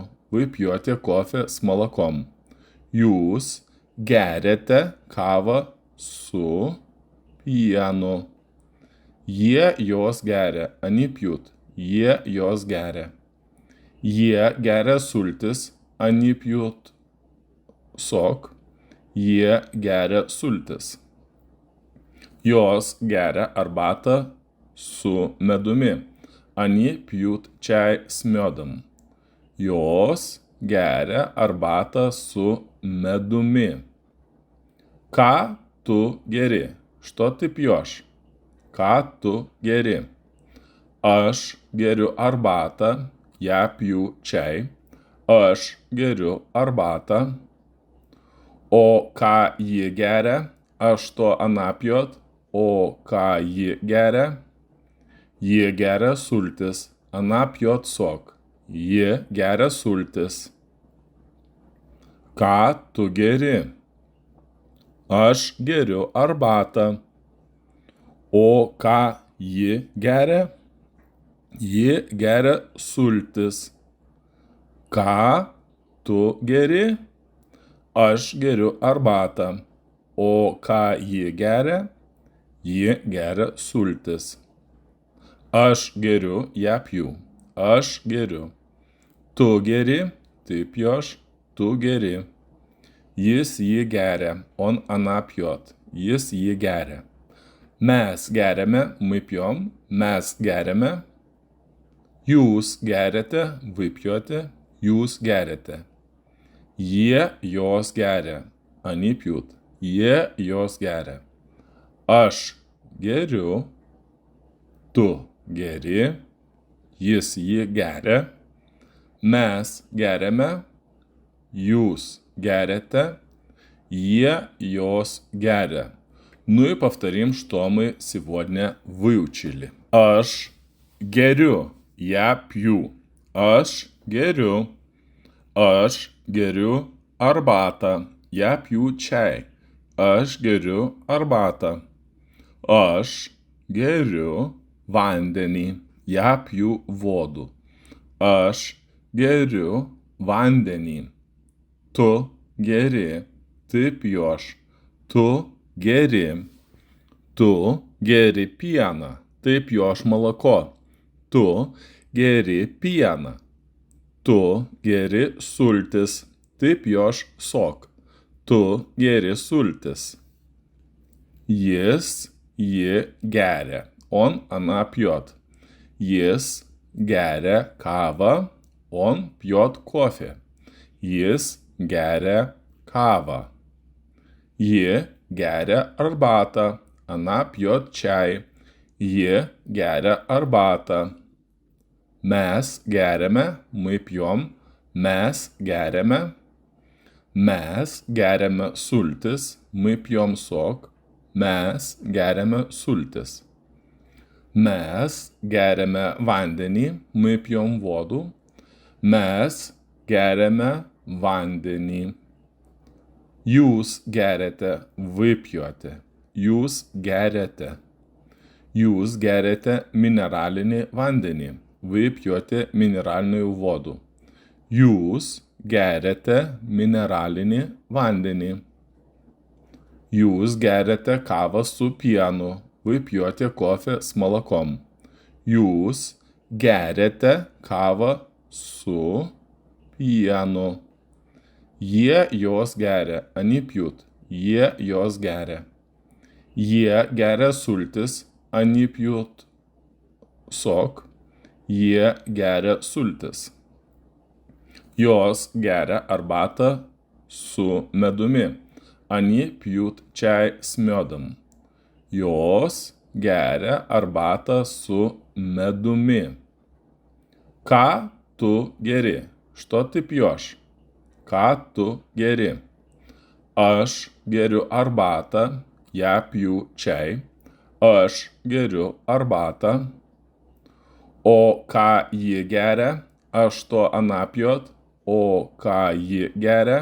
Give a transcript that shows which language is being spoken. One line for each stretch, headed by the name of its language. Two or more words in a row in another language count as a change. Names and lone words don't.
Russian: Вы пьете кофе с молоком.
Lithuanian: Jūs geriate kavą su pienu. Jie jos geria.
Russian: Они пьют.
Lithuanian: Jie jos geria. Jie geria sultis.
Russian: Они пьют сок.
Lithuanian: Jie geria sultis. Jos geria arbatą su medumi.
Russian: Они пьют чай с медом.
Lithuanian: Jos geria arbatą su medumi. Ką tu geri?
Russian: Что ты пьешь?
Lithuanian: Ką tu geri? Aš geriu arbatą.
Russian: Я пью чай.
Lithuanian: Aš geriu arbatą. O ką ji geria?
Russian: А что она пьет?
Lithuanian: O ką ji geria? Ji geria sultis.
Russian: Она пьет сок.
Lithuanian: Ji geria sultis. Ką tu geri? Aš geriu arbatą. O ką ji geria? Ji geria sultis. Ką tu geri? Aš geriu arbatą. O ką ji geria? Ji geria sultis. Aš geriu,
Russian: я пью.
Lithuanian: Aš geriu. Tu geri,
Russian: ты пьешь,
Lithuanian: tu geri. Jis jį geria,
Russian: он, она пьет.
Lithuanian: Jis jį geria. Mes geriame,
Russian: мы пьем,
Lithuanian: mes geriame. Jūs geriate,
Russian: вы пьете,
Lithuanian: jūs geriate. Jie jos geria,
Russian: они пьют.
Lithuanian: Jie jos geria. Aš geriu, tu geri, jis jį geria. Mes geriame, jūs герите, jie jos geria.
Russian: Ну и повторим, что мы сегодня выучили.
Lithuanian: Aš geriu,
Russian: я пью.
Lithuanian: Aš geriu. Aš geriu arbatą.
Russian: Я пью чай.
Lithuanian: Aš geriu arbatą. Aš geriu vandenį.
Russian: Я пью воду.
Lithuanian: Aš geriu vandenį. Tu geri,
Russian: ты пьешь.
Lithuanian: Tu geri. Tu geri pieną.
Russian: Ты пьешь молоко.
Lithuanian: Tu geri pieną. Tu geri sultis.
Russian: Ты пьешь сок.
Lithuanian: Tu geri sultis. Jis, ji geria.
Russian: Он, она пьет.
Lithuanian: Jis geria kavą.
Russian: Он пьет кофе.
Lithuanian: Jis geria kavą. Ji geria arbatą.
Russian: Она пьет чай.
Lithuanian: Ji geria arbatą. Mes geriame,
Russian: мы пьем.
Lithuanian: Mes geriame. Mes geriame sultis.
Russian: Мы пьем сок.
Lithuanian: Mes geriame sultis. Mes geriame vandenį.
Russian: Мы пьем воду.
Lithuanian: Mes geriame vandenį. Jūs geriate,
Russian: вы пьете.
Lithuanian: Jūs geriate. Jūs geriate mineralinį vandenį.
Russian: Вы пьете минеральную воду.
Lithuanian: Jūs geriate mineralinį vandenį. Jūs geriate kavą su pienu.
Russian: Вы пьете кофе с молоком.
Lithuanian: Jūs geriate kavą su pienu. Jie jos geria,
Russian: они пьют.
Lithuanian: Jie jos geria. Jie geria sultis,
Russian: они пьют сок.
Lithuanian: Jie geria sultis. Jos geria arbatą su medumi.
Russian: Они пьют чай с медом.
Lithuanian: Jos geria arbatą su medumi. Ką tu geri?
Russian: Что ты пьешь?
Lithuanian: Ką tu geri? Aš geriu arbatą,
Russian: я пью чай.
Lithuanian: Aš geriu arbatą. O ką ji geria?
Russian: А что она пьёт.
Lithuanian: O ką ji geria?